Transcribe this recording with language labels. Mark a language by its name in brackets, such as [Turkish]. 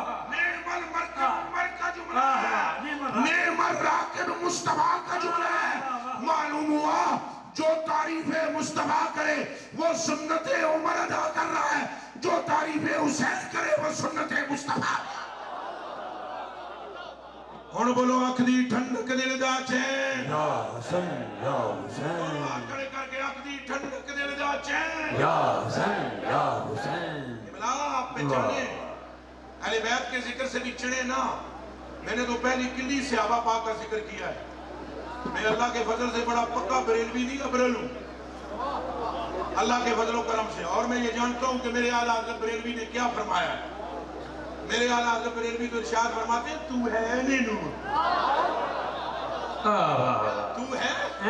[Urdu] نعم المرکب عمر کا جملہ ہے نعم الراکب مصطفیٰ کا جملہ ہے معلوم ہوا جو تعریف مصطفیٰ کرے وہ سنت عمر ادا کر رہا ہے جو تعریف حسین کرے وہ سنت مصطفیٰ کون بولو [Punjabi] اکھ دی ٹھنڈک دل دا چین [Urdu] یا حسین یا حسین [Punjabi] کڑے کر کے اکھ دی ٹھنڈک دل دا چین [Urdu] یا حسین یا حسین املا آپ پہ چڑھے اہل بیت کے ذکر سے بھی چڑھے نا میں نے تو پہلی کلی صحابہ پاک کا ذکر کیا ہے میں اللہ کے فضل سے بڑا پکا بریلوی نہیں ابرل ہوں اللہ کے فضل و کرم سے اور میں یہ جانتا ہوں کہ میرے اعلیٰ حضرت بریلوی نے کیا فرمایا ہے میرے اعلیٰ حضرت بریلوی تو ارشاد فرماتے ہیں تو ہے نور تو ہے